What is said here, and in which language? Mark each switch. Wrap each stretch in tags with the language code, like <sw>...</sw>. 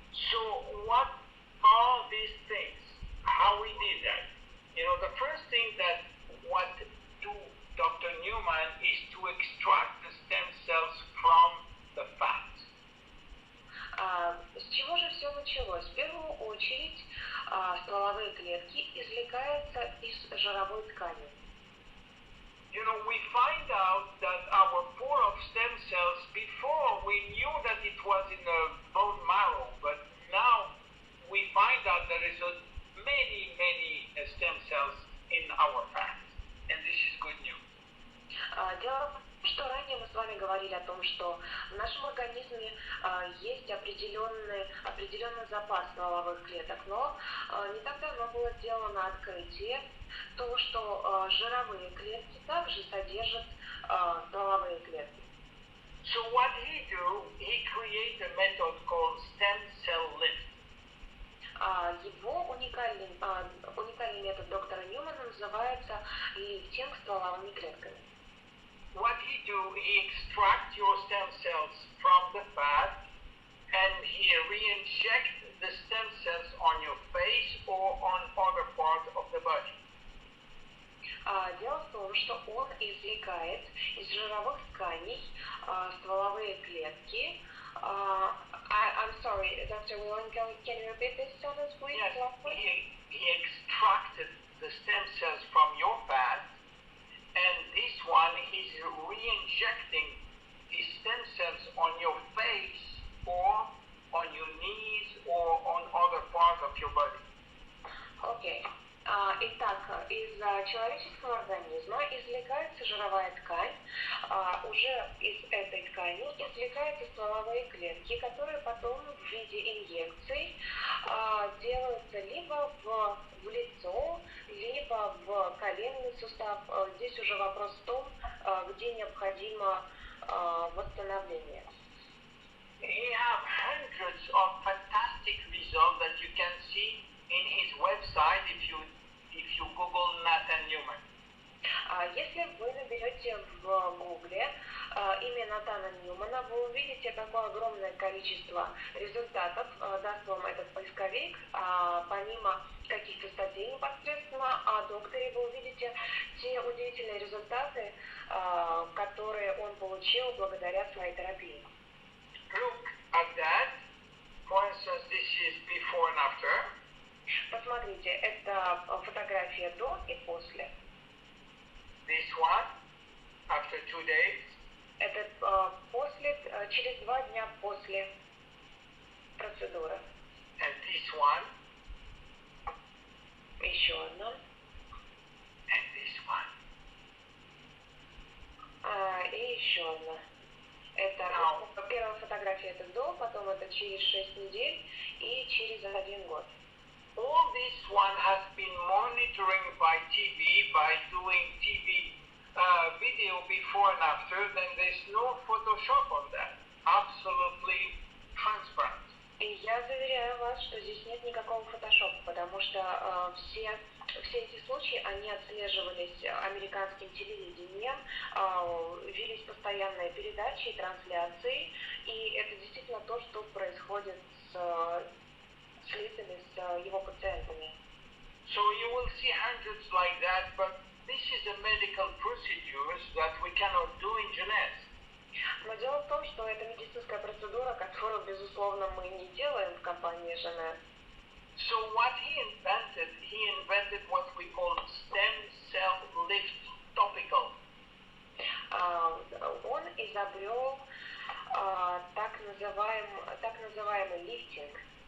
<en>So what are these things? How we did that? You know, the first thing that what do Dr. Newman is to extract the stem cells from the fat.</en> <ru>С чего же все началось? В первую очередь стволовые клетки извлекаются из жировой ткани.</ru> <en>You know, we find out that our pool of stem cells, before we knew that it was in the bone marrow, but now we find out there is many stem cells in our fat, and this is good news.</en> <ru>Дело в том, что ранее мы с вами говорили о том, что в нашем организме есть определенный запас стволовых клеток, но не так давно было сделано открытие того, что жировые клетки также содержат стволовые клетки.</ru> <en>So what he do, he create a method called stem cell lift.</en> <ru>Его уникальный метод доктора Ньюмана называется лифтинг стволовыми клетками.</ru> <en>What he do, he extract your stem cells from the fat and he re-inject the stem cells on your face or on other parts of the body.</en> <ru>Дело в том, что он извлекает из жировых тканей стволовые клетки.</ru> <en>I'm sorry, Dr. William, can you repeat this sentence, please? Yes, he extracted the stem cells from your fat, and this one he's re-injecting these stem cells on your face or on your knees or on other parts of your body. Okay.</en> <ru>Итак, из человеческого организма извлекается жировая ткань, уже из этой ткани извлекаются стволовые клетки, которые потом в виде инъекций делаются либо в лицо, либо в коленный сустав. Здесь уже вопрос в том, где необходимо восстановление.</ru> <en>He have hundreds of fantastic results that you can see in his website if you Google Nathan Newman.</en> <ru>Если вы наберете в Гугле имя Натана Ньюмана, вы увидите такое огромное количество результатов, даст вам этот поисковик. Помимо каких-то статей непосредственно о докторе, вы увидите те удивительные результаты, которые он получил благодаря своей терапии.</ru> <en>Look at that. For instance, this is before and after.</en> <ru>Посмотрите, это фотография до и после.</ru> <en>This one, after 2 days.</en> <ru>Это через 2 дня после процедуры.</ru> <en>And</en> <ru>еще одно.</ru> <en>And this one.</en> <ru>И еще одно. Это первая фотография это до, потом это через 6 недель и через 1 год.</ru> <en>All this one has been monitoring by TV, by doing TV video before and after, then there's no Photoshop on that. Absolutely transparent.</en> <ru>И я заверяю вас, что здесь нет никакого фотошопа, потому что все эти случаи, они отслеживались американским телевидением, велись постоянные передачи и трансляции, и это действительно то, что происходит с лицами, с его пациентами.</ru> <en>So you will see hundreds like that, but this is a medical procedure that we cannot do in JEUNESSE.</en> <ru>Но дело в том, что это медицинская процедура, которую, безусловно, мы не делаем в компании JEUNESSE.</ru> <en>So what he invented what we call stem cell lift topical.</en> <ru>Он изобрел так называемый лифтинг.</ru>